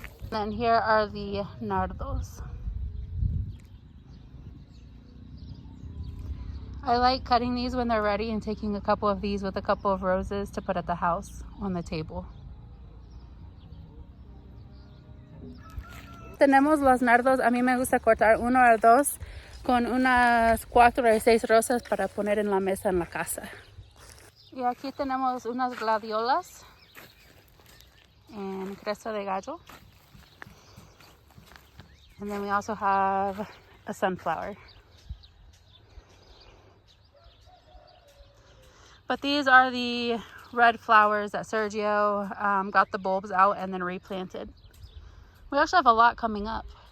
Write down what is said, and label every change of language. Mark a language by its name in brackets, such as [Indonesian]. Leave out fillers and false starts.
[English] Then here are the nardos. I like cutting these when they're ready and taking a couple of these with a couple of roses to put at the house on the table. [Spanish] Tenemos los nardos. A mí me gusta cortar 1 o 2 con unas 4 o 6 rosas para poner en la mesa en la casa. Y aquí tenemos unas gladiolas en cresta de gallo. [English] And then we also have a sunflower. But these are the red flowers that Sergio got the bulbs out and then replanted. We actually have a lot coming up.